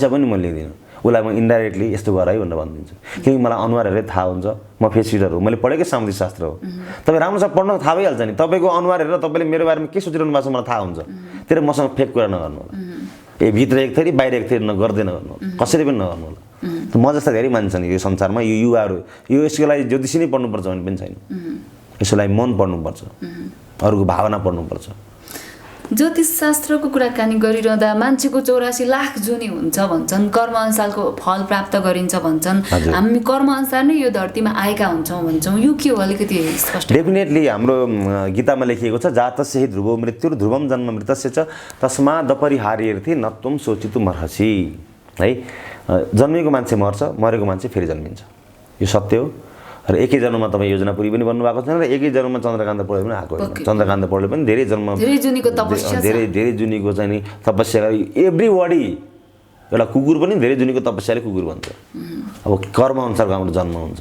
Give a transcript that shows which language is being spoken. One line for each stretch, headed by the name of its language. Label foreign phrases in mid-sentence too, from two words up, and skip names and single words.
Nepali: पनि म लिँदिनँ उसलाई म इन्डाइरेक्टली यस्तो गर है भनेर भनिदिन्छु किनकि मलाई अनुहार हेरेर थाहा हुन्छ म
English: face reader
Nepali: हो मैले पढेकै सामुदायिक शास्त्र हो तपाईँ राम्रोसँग पढ्न थाहा भइहाल्छ नि तपाईँको अनुहार हेरेर तपाईँले मेरो बारेमा के सोचिरहनु भएको छ मलाई थाहा हुन्छ त्यसले मसँग फेक कुरा नगर्नु होला भित्र एक थरी बाहिर एक थरी गर्दै नगर्नु होला कसरी पनि नगर्नु होला म जस्ता धेरै मान्छन् यो संसारमा यो युवाहरू यसको लागि ज्योतिषी नै पढ्नुपर्छ भन्ने पनि छैन यसको लागि मन पढ्नुपर्छ अरूको भावना पढ्नुपर्छ ज्योतिष शास्त्रको कुराकानी गरिरहँदा मान्छेको 84 लाख जुनी हुन्छ भन्छन् कर्मअनुसारको फल प्राप्त गरिन्छ भन्छन् हामी कर्मअनुसार नै यो धरतीमा आएका हुन्छौँ भन्छौँ यो के हो अलिकति स्पष्ट डेफिनेटली हाम्रो गीतामा लेखिएको छ
Sanskrit: जातस्य हि ध्रुवो मृत्यु ध्रुवम जन्म मृतस्य च तस्मादपरिहार्येऽर्थे न त्वं शोचितुमर्हसि है
Nepali: जन्मेको मान्छे मर्छ मरेको मान्छे फेरि जन्मिन्छ यो सत्य हो र एकै जन्ममा तपाईँ योजनापुरी पनि बन्नुभएको छैन र एकै जन्ममा चन्द्रकान्त पौडेल पनि आएको होइन चन्द्रकान्त पौडेल पनि धेरै जुनीको तपस्या धेरै जुनीको चाहिँ नि तपस्या एभ्रीबडी एउटा कुकुर पनि धेरै जुनीको तपस्याले कुकुर भन्छ अब कर्म अनुसारको हाम्रो जन्म हुन्छ